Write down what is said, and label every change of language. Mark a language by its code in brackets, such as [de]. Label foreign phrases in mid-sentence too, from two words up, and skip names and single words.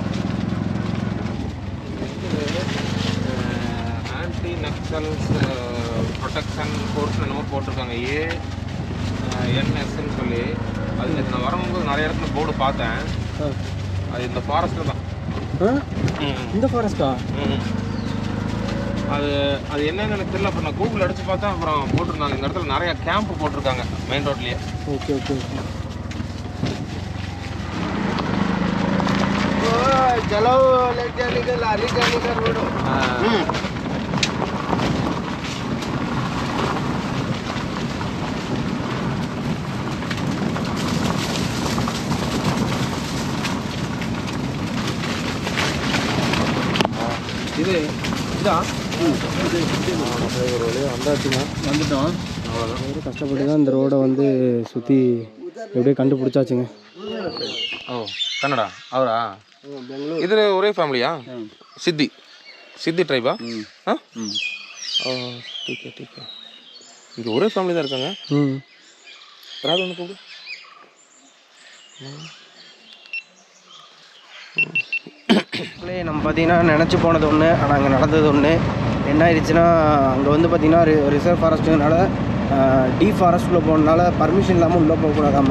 [en] anti naxals [ta] KANSன்னு சொல்லி அது நேத்து நான் வரும்போது நிறைய இடத்துல போர்டு பார்த்தேன். அது இந்த ஃபாரஸ்ட்டில் தான். இந்த ஃபாரஸ்ட்டா? அது அது என்னன்னு எனக்கு தெரியல. அப்புறம் நான் கூகுள் அடிச்சு பார்த்தேன். அப்புறம் போட்டிருந்தாங்க இந்த இடத்துல நிறைய கேம்ப் போட்டிருக்காங்க [en] main roadலேயே. okay okay okay. [hi] चलो ले जाने का लारी जाने का रोड. [ta] இது இதா ஒரு வழியாக வந்தாச்சுங்க. வந்துட்டோம். அவ்வளோதான். கஷ்டப்பட்டு தான் இந்த ரோடை வந்து சுற்றி எப்படியே கண்டுபிடிச்சாச்சுங்க. ஓ கன்னடா அவரா? இது ஒரே ஃபேமிலியா? சித்தி ட்ரைபா? ஆ ஓ [hi] ठीक है [ta] இங்கே ஒரே ஃபேமிலி தான் இருக்காங்க. ட்ராவல் ஒன்று கூப்பிடு. நம்ம பார்த்தீங்கன்னா நினச்சி போனது ஒன்று, ஆனால் அங்கே நடந்தது ஒன்று. என்ன ஆயிடுச்சுன்னா, அங்கே வந்து பார்த்திங்கன்னா [en] reserve forestனால [ta] ஃபாரஸ்ட்டுக்குள்ளே போனதுனால பர்மிஷன் இல்லாமல் உள்ளே போகக்கூடாதாம்மா.